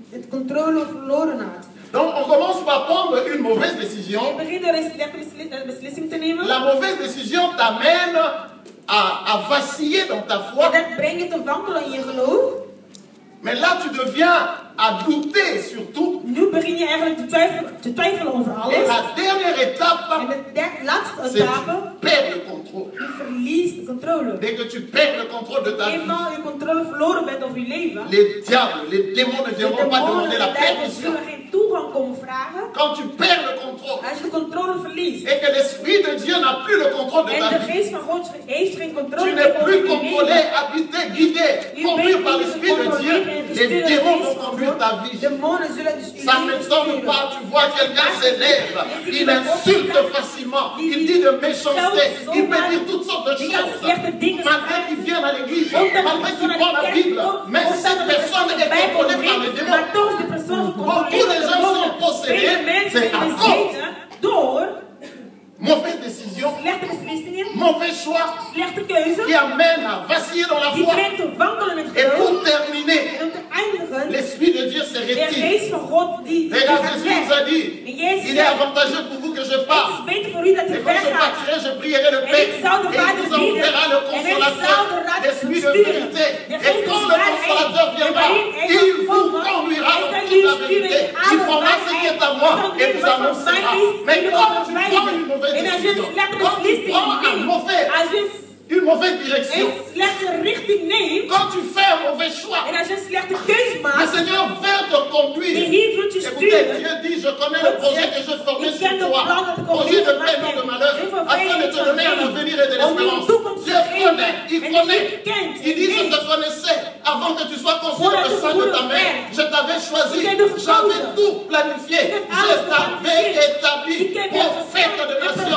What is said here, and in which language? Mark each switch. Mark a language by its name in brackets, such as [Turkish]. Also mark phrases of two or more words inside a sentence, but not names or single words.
[Dutch] de controle verloren had. [French] Donc on commence par prendre une mauvaise décision. [Dutch] Je begint door een slechte beslissing te nemen. [French] La mauvaise décision t'amène à vaciller dans ta foi. [Dutch] En dat brengt je te wankelen in je geloof. [French] Mais là tu deviens à douter sur tout. [Dutch] Nu begin je eigenlijk te twijfelen over alles. [French] Et la dernière étape, [Dutch] En de laatste [French] c'est que [Dutch] etappe, [French] tu perds le contrôle. [Dutch] je verliest de controle. [French] Dès que tu perds le contrôle de ta vie, [Dutch] Eenmaal je controle verloren bent over je leven, [French] les diables, les démons ne [Dutch] de [French] viendront pas [Dutch] demonen, [French] demander de la [Dutch] duivels [French] permission. [Dutch] zullen geen toegang komen vragen. [French] Quand tu perds le contrôle [Dutch] Als je de controle verliest [French] et que l'Esprit de Dieu n'a plus le contrôle de [Dutch] en [French] ta [Dutch] de [French] vie, [Dutch] geest van God heeft geen [French] tu [Dutch] controle [French] n'es [Dutch] meer [French] plus [Dutch] over je [French] contrôlé, [Dutch] leven. [French] habité, guidé, conduit par l'Esprit de Dieu. Les démons vont conduire ta vie. [Dutch] Demonen zullen dus je [French] Ça ne [Dutch] leven [French] m'étonne [Dutch] sturen. [French] pas, tu vois quelqu'un s'élève, il insulte facilement, il dit de méchanceté, il peut dire toutes sortes de choses. Malgré qu'il vienne à l'église, malgré qu'il prend la Bible, mais cette personne est contrôlée par les démons. Beaucoup de gens sont possédés, c'est à cause [Dutch] door [French] mauvaise décision, [Dutch] slechte beslissingen, [French] mauvais choix [Dutch] slechte keuze, [French] qui amène à vaciller dans la [Dutch] die [French] foi. [Dutch] brengt te wankelen in het [French] Et [Dutch] geloof. [French] pour terminer, [Dutch] En om te eindigen, [French] l'Esprit de Dieu se [Dutch] de [French] retire. [Dutch] geest van God die [French] Regarde, [Dutch] gaat [French] Jésus nous a [Dutch] weg. [French] dit, [Dutch] En Jezus [French] il est [Dutch] zegt, [French] avantageux pour vous que je [Dutch] het is [French] parte. [Dutch] beter voor u dat [French] Et [Dutch] u [French] quand je [Dutch] weggaat. [French] partirai, je prierai le [Dutch] En [French] Père. [Dutch] ik zal de [French] Et il [Dutch] Vader [French] vous enverra le [Dutch] bidden. En ik zal [French] consolateur, [Dutch] de Raad [French] l'Esprit de [Dutch] sturen. [French] vérité. [Dutch] De [French] Et [Dutch] geest [French] quand [Dutch] des [French] le [Dutch] waarheid. [French] consolateur [Dutch] En [French] viendra, [Dutch] waarin hij [French] il [Dutch] zal [French] vous [Dutch] komen, [French] conduira [Dutch] hij [French] dans [Dutch] zal [French] toute [Dutch] u [French] la [Dutch] sturen [French] vérité. [Dutch] in alle [French] Il prendra ce qui est à moi et vous annoncera. Mais quand tu prends une mauvaise [Dutch] En als je [French] décision, [Dutch] een slechte [French] quand tu [Dutch] beslissing [French] prends [Dutch] neemt, [French] une mauvaise direction, [Dutch] een slechte richting neemt, [French] quand tu fais un mauvais choix, [Dutch] en als je een slechte keus [French] le [Dutch] maakt, [French] Seigneur veut te [Dutch] de [French] conduire. [Dutch] Heer wil je [French] Écoutez, [Dutch] sturen. [French] Dieu dit, je connais le projet que je formais sur toi. Projet de paix, non de malheur, afin de te donner un avenir et de l'espérance. Dieu connaît, il connaît. Il dit, je te connaissais avant que tu sois conçu dans le sein de ta mère. Je t'avais choisi, j'avais tout planifié. Je t'avais établi, prophète de nation.